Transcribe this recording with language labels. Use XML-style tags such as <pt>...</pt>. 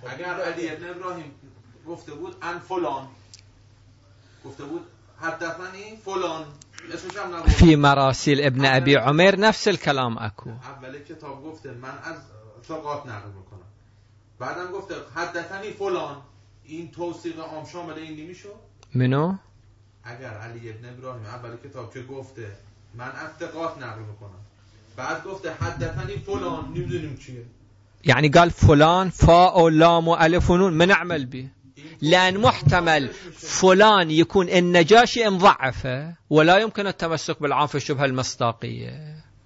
<fa>اگر علي بن ابراهيم گفته بود ان فلان گفته بود</fa> <ar>حدثني فلان</ar> <fa>اسمش هم نبود.</fa> <ar>في مراسيل ابن ابي عمير نفس الكلام اكو.</ar> <fa>اول كتاب گفته من از ثقات نقل میکنم بعدم گفته</fa> <ar>حدثني فلان</ar> <fa>این توثیق عام شامل این نمیشه.</fa> <ar>منو</ar> <fa>اگر علی ابن ابراهیم اول کتاب که گفته من افتقات نقل میکنم بعد گفته حدثنی فلان نمیدونیم چیه.</fa> <ar>یعنی گال فلان فا و لام و الف و نون من اعمل بی لان محتمل فلان يكون النجاشي مضعفه ولا يمكن التمسك بالعام في الشبهه المصداقيه.</ar>